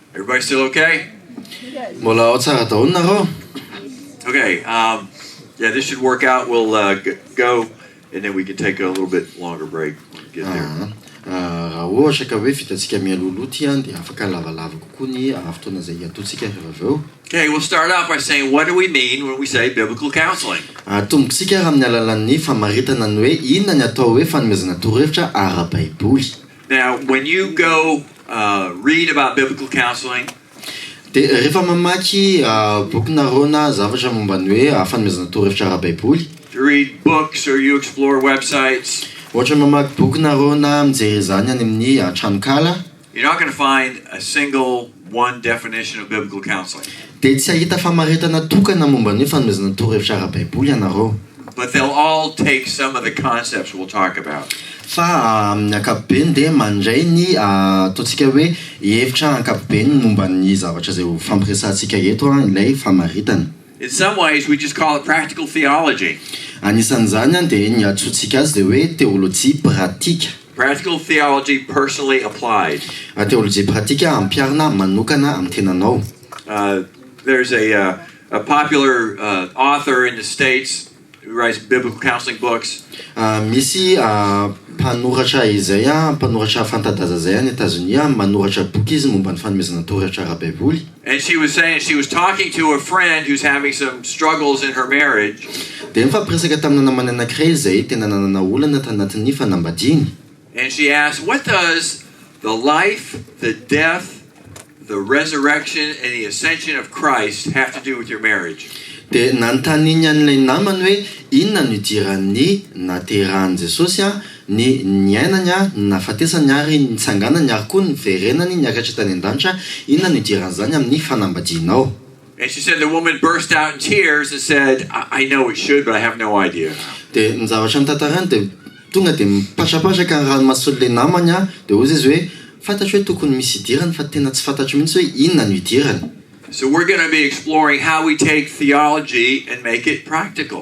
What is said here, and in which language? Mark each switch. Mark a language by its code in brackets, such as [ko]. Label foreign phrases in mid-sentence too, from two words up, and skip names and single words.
[en] Everybody still okay? [mg] Mbola ao tsara daholo nareo. [en] Okay. Yeah, this should work out. We'll go, and then we can take a little bit longer break when we get there. [mg] Raha ohatra ka hoe vitantsika mialolo ty dia afaka lavalava kokoa ny fotoana izay ataontsika rehefa avy eo. [en] Okay, we'll start off by saying, what do we mean when we say biblical counseling? [mg] Tombontsika raha amin'ny alalan'ny famaritana ny hoe inona ny atao hoe fanomezana torohevitra ara-Baiboly. [en] Now, when you go read about biblical counseling, [mg] dia rehefa mamaky bokinareo na zavatra momba ny hoe fanomezana torohevitra ara-Baiboly, [en] you read books or you explore websites, [mg] ohatra mamaky bokinareo na mijery izany any amin'ny tranokala, [en] you're not going to find a single one definition of biblical counseling. [mg] dia tsy ahita famaritana tokana momba ny hoe fanomezana torohevitra ara-Baiboly ianareo. [en] But they'll all take some of the concepts we'll talk about. [mg] Fa amin'ny ankapobeny dia mandray ny ataontsika hoe hevitra ankapobeny momba ny zavatra izay ho fampiresantsika eto ilay famaritana. [en] In some ways, we just call it practical theology. [mg] Anisan'izany dia ny antsointsika azy dia hoe teolojia pratika. [en] Practical theology personally applied. [mg] Teolojia pratika ampiarina manokana amin'ny tenanao. [en] There's a popular author in the States who writes biblical counseling books. [mg] Misy mpanoratra izay mpanoratra fantadaza izay any Etazonia manoratra boky izy momba ny fanomezana torohevitra ara-Baiboly. [en] And she was saying she was talking to a friend who's having some struggles in her marriage. [mg] Dia mifampiresaka tamina namany anankiray izay tena nanana olana tanatin'ny fanambadiany. [en] And she asked, what does the life, the death, the resurrection, and the ascension of Christ have to do with your marriage? [mg] Dia nanontaniany an'ilay namany hoe inona no idiran'ny naterahan'i Jesosy ny niainany nafatesany ary nitsanganany ary koa niverenany niakatra tany an-danitra, inona no idiran'izany amin'ny fanambadianao. [en] And she said the woman burst out in tears and said, I know it should, but I have no idea. [mg] Dia ny zavatra nitantarany dia tonga dia mipatrapatraka ny ranomason'ilay namany dia hozy izy hoe fantatro hoe tokony misy idirany fa tena tsy fantatro mihitsy hoe inona no idirany. [en] So we're going to be exploring how we take theology and make it practical.